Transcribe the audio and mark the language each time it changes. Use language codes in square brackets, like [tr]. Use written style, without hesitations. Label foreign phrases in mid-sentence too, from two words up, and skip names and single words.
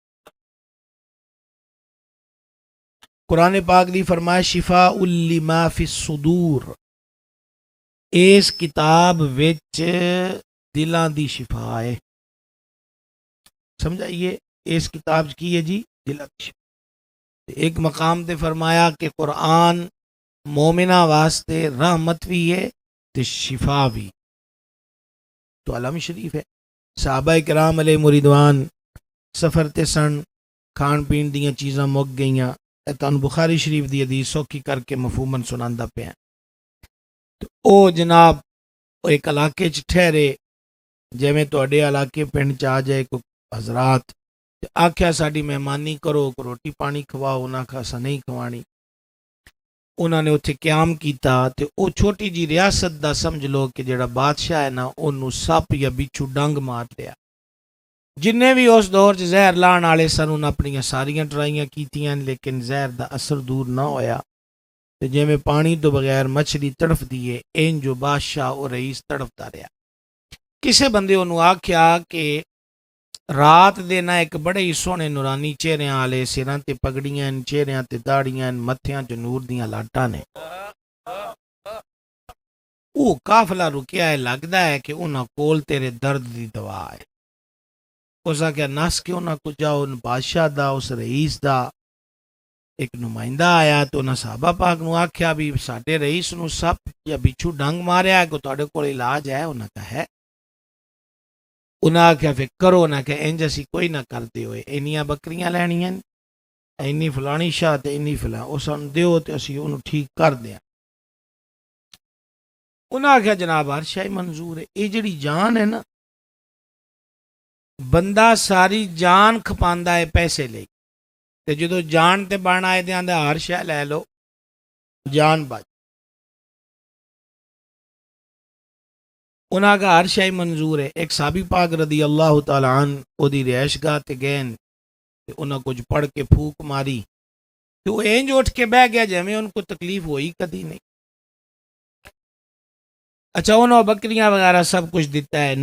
[pa] قرآن پاک دی فرمایا [ar] شفاء لما فی الصدور، [pa] اس کتاب وچ دلاں دی شفا ہے۔ سمجھائیے اس کتاب کی ہے جی دلاں دی شفا۔ ایک مقام تے فرمایا کہ قرآن مومنہ واسطے رحمت بھی ہے تے شفا بھی۔ تو علم شریف ہے، صحابہ کرام علیہ مریدوان سفر تے سن، کھان پین دیاں چیزاں مک گئیاں، تانوں بخاری شریف دی حدیث سوکھی کر کے مفہوماً سناندا پیا۔ تو او جناب ایک علاقے چ ٹھہرے، جیویں تہاڈے علاقے پنڈ چ آ جائے کوئی حضرات، آکھیا ساڈی مہمانی کرو، روٹی پانی کھواؤ، انہاں آکھیا اساں نہیں کھوانی۔ انہاں نے اتھے قیام کیتا تے او چھوٹی جی ریاست دا سمجھ لو کہ جڑا بادشاہ ہے نا، اونوں سپ یا بچھو ڈنگ مار لیا۔ جننے بھی اس دور چ زہر لان والے سن انہاں اپنیاں ساریاں ٹرائیاں کیتیاں، لیکن زہر دا اثر دور نہ ہویا۔ تے جویں پانی تو بغیر مچھلی تڑف دیے، این جو بادشاہ او رئیس تڑفتا رہیا۔ کسے بندے انہوں آکھیا کہ رات دے نہ ایک بڑے ہی سونے نورانی چہریاں والے، سراں تے پگڑیاں، چہریاں تے داڑیاں، متھیاں تے نور دیاں لاٹاں نے۔ او قافلہ رکیا ہے، لگدا ہے کہ انہاں کول تیرے درد دی دوا ہے۔ اس آکھیا نس کے انہاں کو جاؤ، ان بادشاہ دا اس رئیس دا ایک نمائندہ آیا تو انہاں صحابہ پاک نو آکھیا بھی ساڈے رئیس نو سپ یا بچھو ڈنگ ماریا ہے، کو تہاڈے کول علاج ہے؟ انہاں کہا ہے۔ انہاں آکھیا پھر کرو، انہاں کہ انج اسی کوئی نہ کردے ہوئے، اینیاں بکریاں لینیاں، اینی فلانی شاہ تے اینی فلاں، او سانوں دیو تے اسی اونوں ٹھیک کر دیاں۔ انہاں آکھیا جناب ہر شے منظور ہے، اے جڑی جان ہے نا، بندہ ساری جان کھپاندا ہے پیسے لئی، تے جدو جان تے بن آئے تے آندا ہر شے لے لو، جان بچ۔ انہاں کا ہر شے منظور ہے۔ ایک صحابی پاک [ar] رضی اللہ تعالی عنہ [pa] او دی رہائش گاہ تے گئن تے انہاں کچھ پڑھ کے پھونک ماری تے وہ اینج اٹھ کے بہ گیا جیویں ان کو تکلیف ہوئی کدی نہیں۔ اچھا انہوں بکریاں وغیرہ سب کچھ دیتا ہے۔